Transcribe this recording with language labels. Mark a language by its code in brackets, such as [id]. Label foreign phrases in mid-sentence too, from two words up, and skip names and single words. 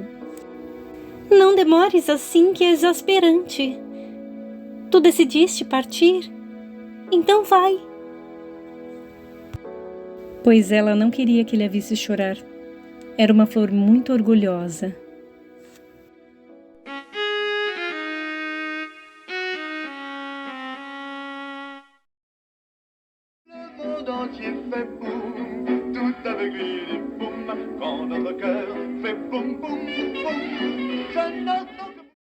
[pt] Não demores assim, que é exasperante. Tu decidiste partir? Então vai. Pois ela não queria que ele a visse chorar. Era uma flor muito orgulhosa. [fr] Le monde entier fait boum, tout aveugle il est boum, quand notre cœur fait boum boum boum, je n'entends